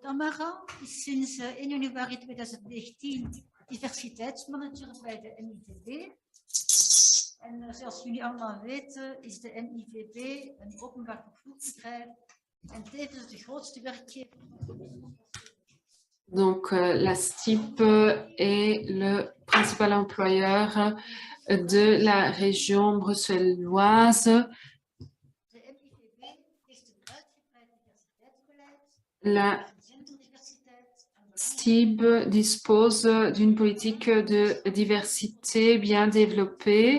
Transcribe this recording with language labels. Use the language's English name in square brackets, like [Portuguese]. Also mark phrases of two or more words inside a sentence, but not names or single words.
[Dutch] Tamara is sinds 1 januari 2019 diversiteitsmanager bij de NIVB. En zoals jullie allemaal weten is de NIVB een openbaar vervoersbedrijf en tevens de grootste werkgever. [French] Donc, la STIP est le principal employeur de la région bruxelloise. La STIB dispose d'une politique de diversité bien développée.